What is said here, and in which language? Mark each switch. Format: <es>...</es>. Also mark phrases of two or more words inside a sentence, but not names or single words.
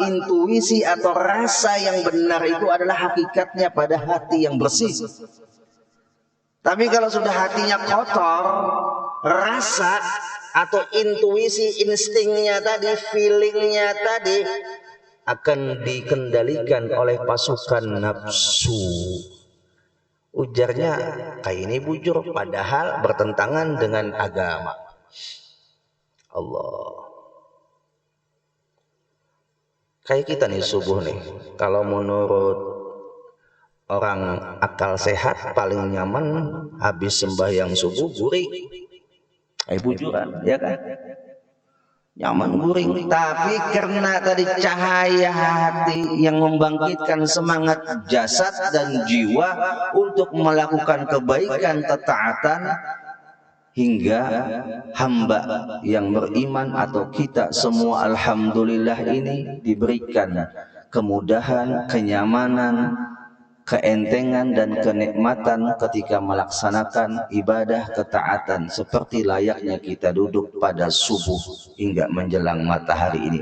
<id>Intuisi atau rasa yang benar itu adalah hakikatnya pada hati yang bersih. Tapi kalau sudah hatinya kotor, rasa atau intuisi, instingnya tadi, feelingnya tadi akan dikendalikan oleh pasukan nafsu.</id> <bjn>Ujarnya kayak ini bujur,</bjn> <id>padahal bertentangan dengan agama Allah.</id> <bjn>Kayak kita nih subuh nih, kalau menurut orang akal sehat paling nyaman habis sembahyang subuh guring, bujuran,</bjn> <id>ya kan?</id> <bjn>Nyaman guring.</bjn> <id>Tapi karena tadi cahaya hati yang membangkitkan semangat jasad dan jiwa untuk melakukan kebaikan, ketaatan, hingga hamba yang beriman atau kita semua alhamdulillah ini diberikan kemudahan, kenyamanan, keentengan dan kenikmatan ketika melaksanakan ibadah ketaatan seperti layaknya kita duduk pada subuh hingga menjelang matahari ini.</id>